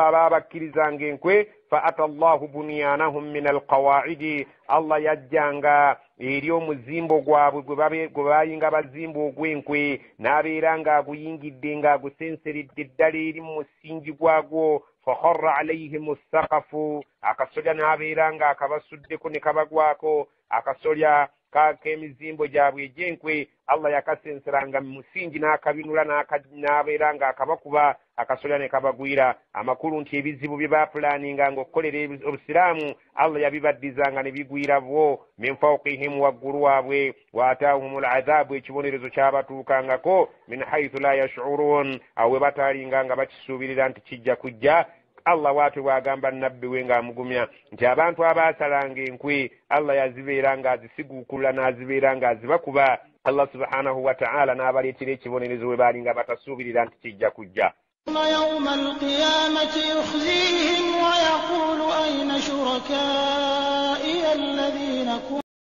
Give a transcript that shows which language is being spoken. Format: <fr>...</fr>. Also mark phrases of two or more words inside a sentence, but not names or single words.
<lg>abaabakkirizanga enkwe</lg> <ar>فأتى الله بنيانهم من القواعد</ar> <lg>Allah yajjanga eri omuzimbo gwabwe gwe baayinga bazimba ogw'enkwe n'abeera ng'aguyingidde ng'agusenseredde ddala eri mu musingi gwagwo</lg> <ar>فخر عليهم السقف</ar> <lg>akasolya n'abeera ng'akabasuddeko ne kabagwako akasolya k'emizimbo gyabwe egy'enkwe Allah yakasenseranga mu musingi n'akabinula n'abeera ng'akabakuba akasolya ne kabagwira. amakulu nti ebizibu bye baapulaninga ng'okukolera obusiraamu Allah yabibaddizanga ne bigwira bo</lg> <ar>من فوقهم</ar> <lg>waggulu waabwe</lg> <ar>وأتاهم العذاب</ar> <lg>ekibonerezo kyabatuukangako</lg> <ar>من حيث لا يشعرون</ar> <lg>awe bataalinga nga bakisuubirira nti kijja kujja Allah watu wagamba nabbi we ng'amugumya nti abantu abaasalanga enkwe Allah yazibeera ng'azisiguukula n'azibeera ng'azibakuba.</lg> <ar>الله سبحانه وتعالى</ar> <lg>n'abaleetera ekibonerezo we baali nga batasuubirira nti kijja kujja.</lg> <ar>يوم القيامة يخزيهم ويقول أين شركائي الذين كنتم</ar>